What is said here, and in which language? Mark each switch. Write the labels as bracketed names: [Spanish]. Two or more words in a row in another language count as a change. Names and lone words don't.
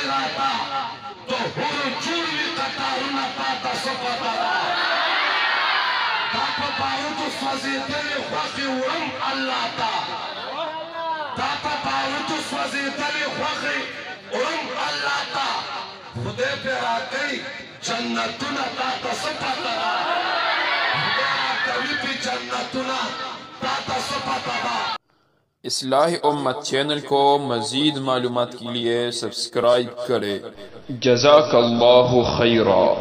[Pashto] راته د هورو جوړ وي قطارونه تا ته څه پته ده دا په باروتو سوځېدلې خوښې وړم الله ته دا په باروتو سوځېدلې خوښې وړم الله ته خدای پې راکوي جنتونه تا ته څه پته ده خدای راکوي پې جنتونه تا ته څه پته ده [Urdu] اصلاح امت چینل کو مزید معلومات کے لیے سبسکرائب کریں. [Arabic] جزاك الله خيرا.